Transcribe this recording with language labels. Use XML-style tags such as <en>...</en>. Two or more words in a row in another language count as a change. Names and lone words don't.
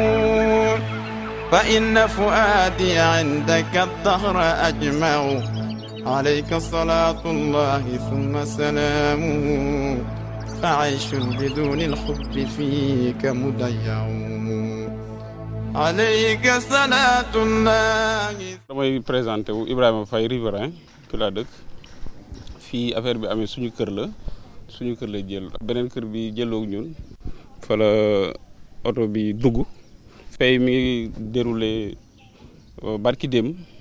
<ar>سلامه فإن فؤادي عندك الدهر أجمع عليك صلاة الله ثم سلامه فعيش بدون الحب فيك مضيع عليك صلاة الله.</ar> <wo>damay présenté wu Ibrahima Faye riverain fi laa dëkk fii affaire bi amee suñu kër la jël beneen kër bi jëloog ñun fa la oto bi dugg fay mi ngi déroulé barki dem</wo>